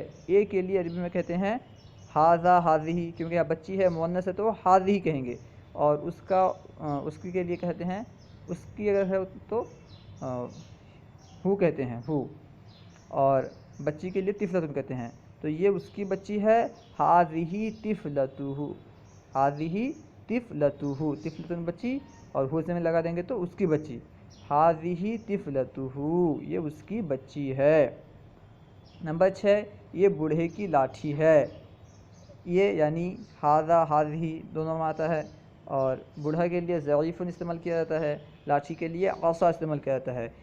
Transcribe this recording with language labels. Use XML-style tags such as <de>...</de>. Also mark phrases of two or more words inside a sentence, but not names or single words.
<ur>اے کے لیے عربی میں کہتے ہیں</ur> <ar>ھذا ھذہ،</ar> <ur>کیونکہ یہاں بچی ہے مؤنث ہے تو ھذہ کہیں گے، اور اس کا، اس کی کے لیے کہتے ہیں، اس کی اگر ہے تو ہو کہتے ہیں، ہو، اور بچی کے لیے طفلۃ کہتے ہیں، تو یہ اس کی بچی ہے،</ur> <ar>ھذہ طفلتہ، ھذہ طفلتہ،</ar> <ur>طفلۃ بچی، اور ہو سے میں لگا دیں گے تو اس کی بچی،</ur> <ar>ھذہ طفلتہ،</ar> <ur>یہ اس کی بچی ہے۔ نمبر 6، یہ بوڑھے کی لاٹھی ہے۔ یہ یعنی</ur> <ar>ھذا ھذہ</ar> <ur>دونوں میں آتا ہے، اور بوڑھا کے لیے ضعیف استعمال کیا جاتا ہے، لاٹھی کے لیے عصا استعمال کیا جاتا ہے۔</ur>